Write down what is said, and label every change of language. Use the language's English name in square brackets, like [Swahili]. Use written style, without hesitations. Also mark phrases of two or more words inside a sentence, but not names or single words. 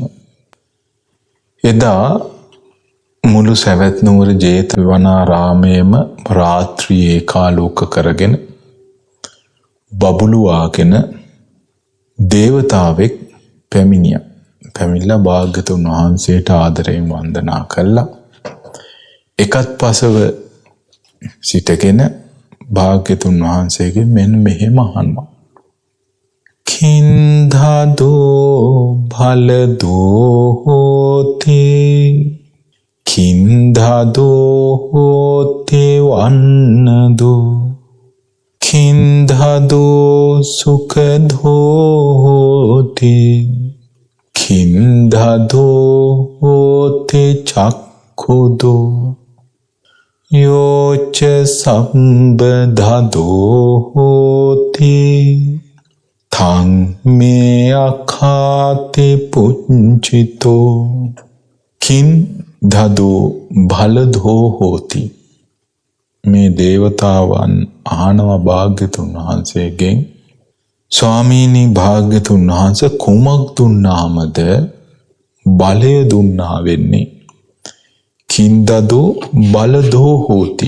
[Sinhala] එදා මුළු සවැත් නුවර ජේතවනාරාමයේම රාත්‍රියේ කාලෝක කරගෙන බබළුවාගෙන දේවතාවෙක් පැමිණියා. පැමිණලා භාග්‍යතුන් වහන්සේට ආදරයෙන් වන්දනා කළා. එකත් පසව සිටගෙන භාග්‍යතුන් වහන්සේගෙන් මෙන්න මෙහෙම අහනවා. [Pali] කින්ධදෝ භලදෝ හෝති කින්ධදෝ හෝති වන්නදෝ කින්ධදෝ සුඛදෝ හෝති කින්ධදෝ හෝති චක්ඛුදෝ යෝච සම්බදදෝ හෝති තං මේ අඛාති පුඤ්චිතෝ කින්ධදෝ භලදෝ හෝති. [Sinhala] මේ දේවතාවන් අහනවා භාග්‍යතුන් වහන්සේගෙන්, ස්වාමීනි භාග්‍යතුන් වහන්සේ කුමක් දුන්නාමද බලය දුන්නා වෙන්නේ? [Pali] කින්දදෝ බලදෝ හෝති.